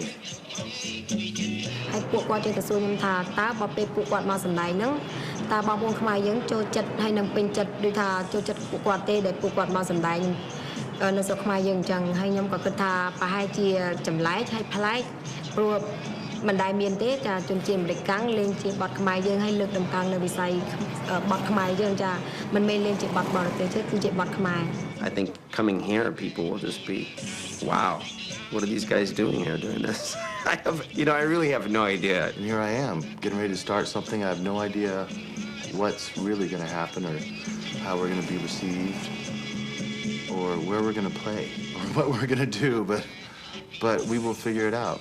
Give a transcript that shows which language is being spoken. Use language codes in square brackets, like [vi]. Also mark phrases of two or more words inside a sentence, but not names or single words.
[km] ហើយពួកគាត់ចេះតែសួរខ្ញុំថាតើបើពេលពួកគាត់មកសម្ដែងហ្នឹងតើបងប្អូនខ្មែរយើងចូលចិត្តហើយនឹងពេញចិត្តដូចថាចូលចិត្តពួកគាត់ទេដែលពួកគាត់មកសម្ដែងនៅស្រុកខ្មែរយើងអញ្ចឹងហើយខ្ញុំក៏គិតថាប្រហែលជាចម្លែកហើយប្លែកព្រោះមិនដែលមានទេចាជនជាតិអាមេរិកកាំងលេងជាបទខ្មែរយើងហើយលើកតម្កើងនៅវិស័យបទខ្មែរយើងចាមិនមែនលេងជាបទបរទេសទេគឺជាបទខ្មែរ [en] I think coming here, people will just be, wow, what are these guys doing here doing this? I really have no idea. And here I am, getting ready to start something. I have no idea what's really going to happen or how we're going to be received or where we're going to play or what we're going to do, but we will figure it out.